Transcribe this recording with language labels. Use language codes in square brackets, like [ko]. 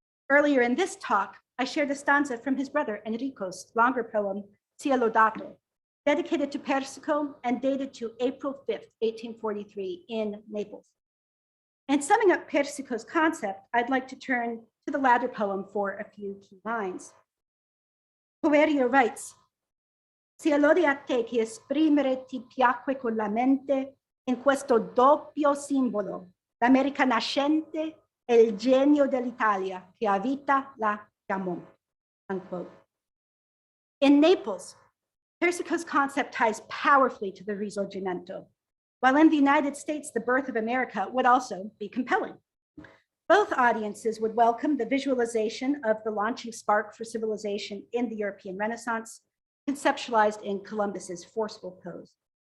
[en] Earlier in this talk, I shared a stanza from his brother Enrico's longer poem, Sia Lodato, dedicated to Persico and dated to April 5th, 1843 in Naples. And summing up Persico's concept, I'd like to turn to the latter poem for a few key lines. Poerio writes, [it] "Sia lode a te che esprimere ti piacque con la mente in questo doppio simbolo, l'America nascente e il genio dell'Italia che a vita la chiamò." [en] Unquote. In Naples, Persico's concept ties powerfully to the Risorgimento, while in the United States, the birth of America would also be compelling. Both audiences would welcome the visualization of the launching spark for civilization in the European Renaissance, conceptualized in Columbus's forceful pose.